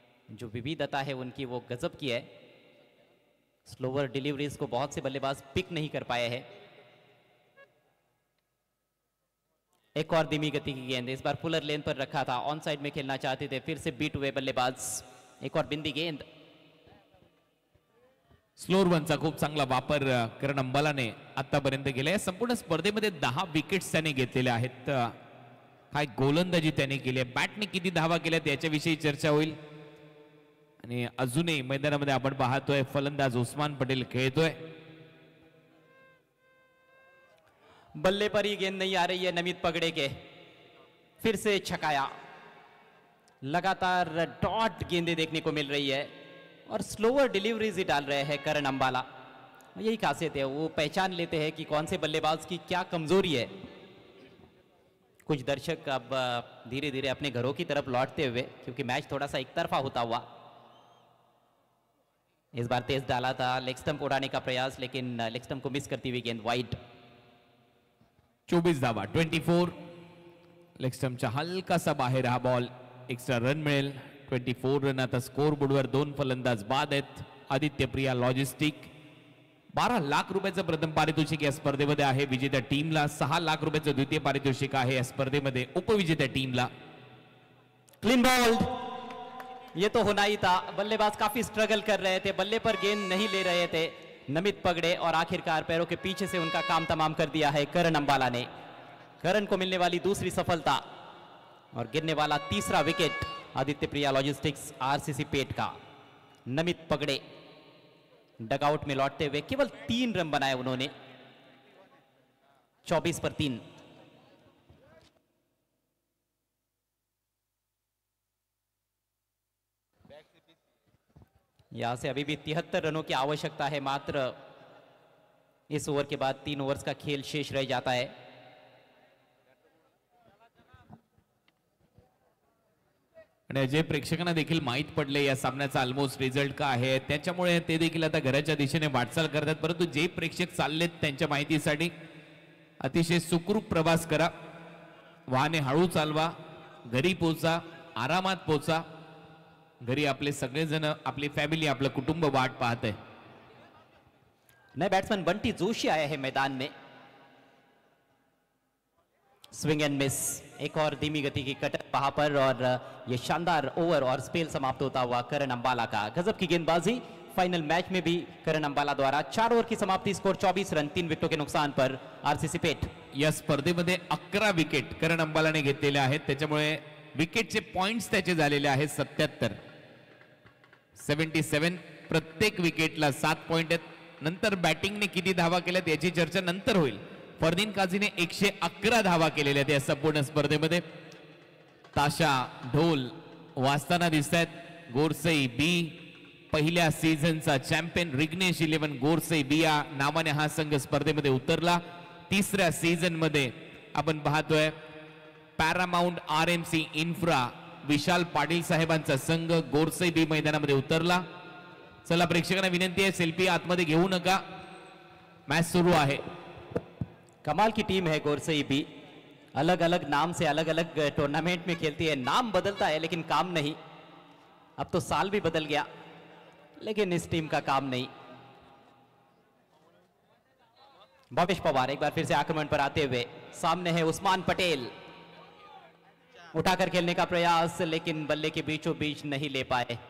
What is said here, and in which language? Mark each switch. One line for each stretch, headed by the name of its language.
Hindi: जो विविधता है उनकी वो गजब की है। स्लोवर डिलीवरीज को बहुत से बल्लेबाज पिक नहीं कर पाए हैं। एक और धीमी गति की गेंद, इस बार फुलर लेन पर रखा था, ऑन साइड में खेलना चाहते थे, फिर से बीट हुए बल्लेबाज। एक और बिंदी गेंद।
Marathi: स्लोअर वनचा खूप चांगला वापर करण अंबालाने आतापर्यंत केलाय। संपूर्ण स्पर्धेमध्ये 10 विकेट्स त्याने घेतलेल्या आहेत। काय गोलंदाजी त्याने केली आहे, बॅटने किती धावा केल्यात याच्याविषयी चर्चा होईल। आणि अजूनही मैदानामध्ये आपण पाहतोय फलंदाज उस्मान पटेल खेळतोय।
Hindi: बल्ले पर ही गेंद नहीं आ रही है नमित पगड़े के, फिर से छकाया। लगातार डॉट गेंदें देखने को मिल रही है और स्लोअर डिलीवरीज ही डाल रहे हैं करण अंबाला। यही खासियत है, वो पहचान लेते हैं कि कौन से बल्लेबाज की क्या कमजोरी है। कुछ दर्शक अब धीरे धीरे अपने घरों की तरफ लौटते हुए, क्योंकि मैच थोड़ा सा एक तरफा होता हुआ। इस बार तेज डाला था, लेग स्टंप उड़ाने का प्रयास लेकिन लेग स्टंप को मिस करती हुई गेंद वाइड।
Marathi: 24 धावा 24। लेग स्टंपच्या हलकासा बाहेर हा बॉल, एक्स्ट्रा रन मिळेल। 24 रन आता स्कोर बोर्डवर 2 फलंदाज बाद आहेत। आदित्य प्रिया लॉजिस्टिक 12 लाख रुपयाचं प्रथम पारितोषिक या स्पर्धेमध्ये आहे विजेत्या टीमला। 6 लाख रुपयाचं द्वितीय पारितोषिक आहे या स्पर्धेमध्ये उपविजेत्या टीमला।
Hindi: क्लीन बॉल्ड, ये तो होना ही था। बल्लेबाज काफी स्ट्रगल कर रहे थे, बल्ले पर गेंद नहीं ले रहे थे नमित पगड़े, और आखिरकार पैरों के पीछे से उनका काम तमाम कर दिया है करण अंबाला ने। करण को मिलने वाली दूसरी सफलता और गिरने वाला तीसरा विकेट आदित्य प्रिया लॉजिस्टिक्स आरसीसी पेट का। नमित पगड़े डगआउट में लौटते हुए केवल 3 रन बनाए उन्होंने, 24 पर 3। यहां से अभी भी 73 रनों की आवश्यकता है मात्र। इस ओवर के बाद 3 ओवर्स का खेल शेष रह जाता है।
Marathi: आणि अजय प्रेक्षकांना देखील माहित पडले या सामन्याचा ऑलमोस्ट रिझल्ट काय आहे, त्याच्यामुळे ते देखील आता घराच्या दिशेने वाटचाल करतात। परंतु जे प्रेक्षक चाललेत त्यांच्या माहितीसाठी अतिशय सुखरूप प्रवास करा, वाहने हळू चालवा, घरी पोचा, आरामात पोचा। घरी आपले सगळेजण, आपली फॅमिली, आपलं कुटुंब वाट पाहत आहे।
Hindi: नए बैट्समैन बंटी जोशी आया है मैदान में। स्विंग एंड मिस, एक और धीमी गति की कटर वहां पर, और ये शानदार ओवर और स्पेल समाप्त होता हुआ करण अंबाला का। गजब की गेंदबाजी फाइनल मैच में भी करण अंबाला द्वारा। 4 ओवर की समाप्ति, स्कोर 24 रन, 3 विकेटों के नुकसान पर आरसीसी पेट।
Marathi: या स्पर्धेमध्ये 11 विकेट करण अंबालाने घेतलेले आहेत, त्याच्यामुळे विकेटचे पॉइंट्स त्याचे झालेले आहेत 77। 77 प्रत्येक विकेटला 7 पॉइंट आहेत। नंतर बॅटिंगने किती धावा केल्यात याची चर्चा नंतर होईल। फरदीन काझीने 111 धावा केलेल्या आहेत या संपूर्ण स्पर्धेमध्ये। ताशा ढोल वाजताना दिसतात। गोरसई बी पहिल्या सीझनचा चॅम्पियन रिग्नेश 11 गोरसई बी या नावाने हा संघ स्पर्धेमध्ये उतरला। तिसऱ्या सीझन मध्ये आपण पाहतोय पॅरामाउंट आरएमसी इन्फ्रा विशाल पाटील साहेबांचा संघ गोरसई बी मैदानामध्ये उतरला। चला प्रेक्षकांना विनंती आहे, सेल्फी आतमध्ये घेऊ नका, मॅच सुरू आहे।
Hindi: कमाल की टीम है गोरसई भी, अलग अलग नाम से अलग अलग टूर्नामेंट में खेलती है। नाम बदलता है लेकिन काम नहीं। अब तो साल भी बदल गया, लेकिन इस टीम का काम नहीं। भवेश पवार एक बार फिर से आक्रमण पर आते हुए, सामने है उस्मान पटेल, उठाकर खेलने का प्रयास, लेकिन बल्ले के बीचों बीच नहीं ले पाए।